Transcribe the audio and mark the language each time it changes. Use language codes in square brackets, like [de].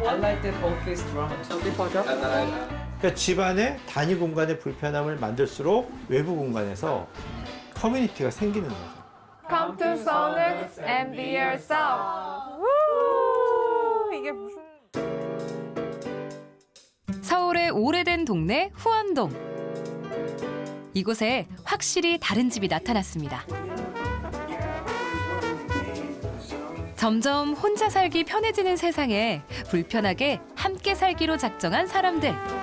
[ko] 그러니까 집안의 단위 공간의 불편함을 만들수록 외부 공간에서 커뮤니티가 생기는 거죠. [en] Come to Sonex and be yourself. [ko] 우! 이게 무슨... 서울의 오래된 동네 후원동. 이곳에 확실히 다른 집이 나타났습니다. 점점 혼자 살기 편해지는 세상에 불편하게 함께 살기로 작정한 사람들.